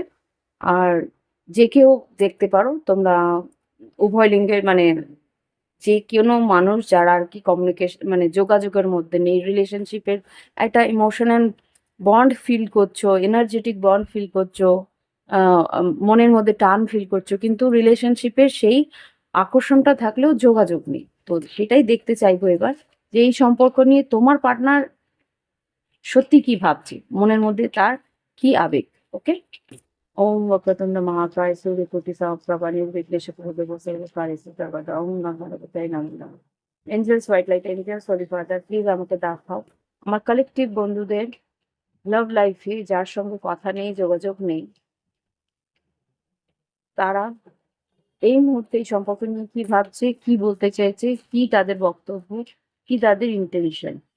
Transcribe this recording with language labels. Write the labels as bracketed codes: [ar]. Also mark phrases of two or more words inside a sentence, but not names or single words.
[bn] আর যে কেউ দেখতে পারো তোমরা, উভয় লিঙ্গের, মানে যে কোনো মানুষ যারা আর কি কমিউনিকেশন মানে যোগাযোগের মধ্যে নেই, রিলেশনশিপের একটা [en] emotional bond [bn] ফিল করছো, [en] energetic bond [bn] ফিল করছো, মনের মধ্যে টান ফিল করছো, কিন্তু রিলেশনশিপের সেই আকর্ষণটা থাকলেও যোগাযোগ নেই। তো সেটাই দেখতে চাইবো এবার, যে এই সম্পর্ক নিয়ে তোমার পার্টনার সত্যি কি ভাবছে, মনের মধ্যে তার কি আবেগ। ওকে, [sa] ওম वक्रतुंड महाकाय सूर्यकोटि सहस्रपाणि निर्विघ्नं कुरु देव सर्वकार्येषु सर्वदा ওম নমঃ ভগবতে নমঃ। [en] angels white light, angels holy father, [bn] প্লিজ আমাকে দেখাও আমার কালেকটিভ বন্ধুদের [en] love life [bn] যার সঙ্গে কথা নেই, যোগাযোগ নেই, তারা এই মুহূর্তে এই সম্পর্ক নিয়ে কি ভাবছে, কি বলতে চাইছে, কি তাদের বক্তব্য, কি তাদের ইন্টেনশন।